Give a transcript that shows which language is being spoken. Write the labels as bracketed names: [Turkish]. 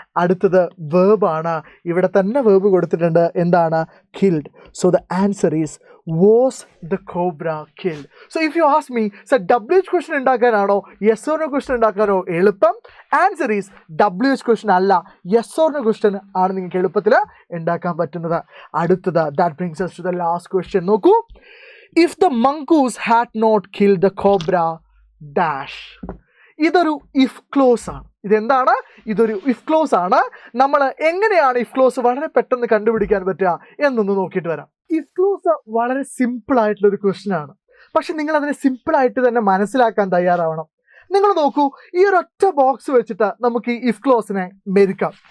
[Malayalam] അടുത്തത് വേർബാണ്. ഇവിടെ തന്നെ വേർബ് കൊടുത്തിട്ടുണ്ട്. എന്താണ്? Killed. [English] So the answer is was the cobra killed. So if you ask me sir, [Malayalam] WH question ഉണ്ടാക്കാനാണോ yes or no question ഉണ്ടാക്കാനോ എളുപ്പം? [English] answer is [Malayalam] WH question അല്ല, yes or no question ആണ് നിങ്ങൾക്ക് എളുപ്പത്തിൽ ഉണ്ടാക്കാൻ പറ്റുന്നത്. അടുത്തത്, [English] That brings us to the last question. [Malayalam] നോക്കൂ, [English] if the mongoose had not killed the cobra dash. [Malayalam] ഇതൊരു ഇഫ് ക്ലോസ് ആണ്. ഇതെന്താണ്? ഇതൊരു ഇഫ് ക്ലോസ് ആണ്. നമ്മൾ എങ്ങനെയാണ് ഇഫ് ക്ലോസ് വളരെ പെട്ടെന്ന് കണ്ടുപിടിക്കാൻ പറ്റുക എന്നൊന്ന് നോക്കിയിട്ട് വരാം. ഇഫ് ക്ലോസ് വളരെ സിമ്പിൾ ആയിട്ടുള്ളൊരു ക്വസ്റ്റ്യൻ ആണ്. പക്ഷെ നിങ്ങൾ അതിനെ സിമ്പിളായിട്ട് തന്നെ മനസ്സിലാക്കാൻ തയ്യാറാവണം. നിങ്ങൾ നോക്കൂ, ഈ ഒരൊറ്റ ബോക്സ് വെച്ചിട്ട് നമുക്ക് ഈ ഇഫ് ക്ലോസിനെ മെരുക്കാം.